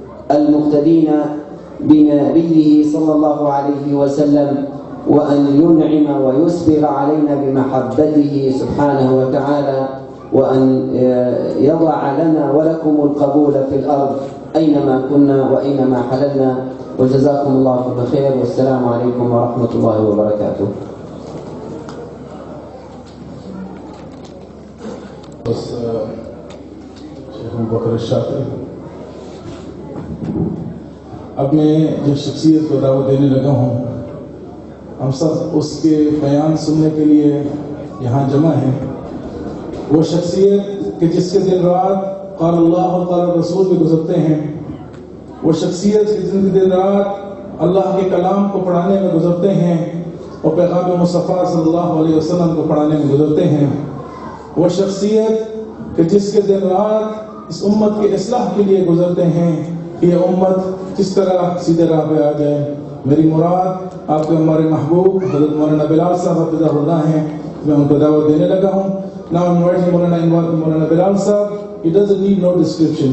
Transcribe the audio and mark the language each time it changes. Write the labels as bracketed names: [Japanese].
[Arabic] المقتدين بنبيه صلى الله عليه وسلم، وأن ينعم ويسبغ علينا بمحبته سبحانه وتعالى، وأن يضع لنا ولكم القبول في الأرض أينما كنا وأينما حللنا. وجزاكم الله كل خير، والسلام عليكم ورحمة الله وبركاته. [Hindi] शेख बकर शात्री, अब मैं जिस शख्सियत को दावत देने लगा हूँ, हम सब उसके बयान सुनने के लिए यहाँ जमा हैं। वो शख्सियत कि जिसके दिन रात [Arabic] क़ाल अल्लाह व क़ाल रसूल [Hindi] में गुजरते हैं, वो शख्सियत कि जिनके दिन रात अल्लाह के कलाम को पढ़ाने में गुजरते हैं और पैगाम मुस्तफ़ा [Arabic] सल्लल्लाहु अलैहि वसल्लम [Hindi] को पढ़ाने में गुजरते हैं। वो शख्सियत कि जिसके दिन रात इस उम्मत के इस्लाह के लिए गुजरते हैं कि यह उम्मत किस तरह सीधे राह पे आ जाए। मेरी मुराद आपके हमारे महबूब हज़रत मौलाना बिलाल साहब हफ़िज़हुल्लाह हैं, मैं उनको दावत देने लगा हूँ। [English] Now I'm inviting Maulana Bilal Saheb. He doesn't need no description.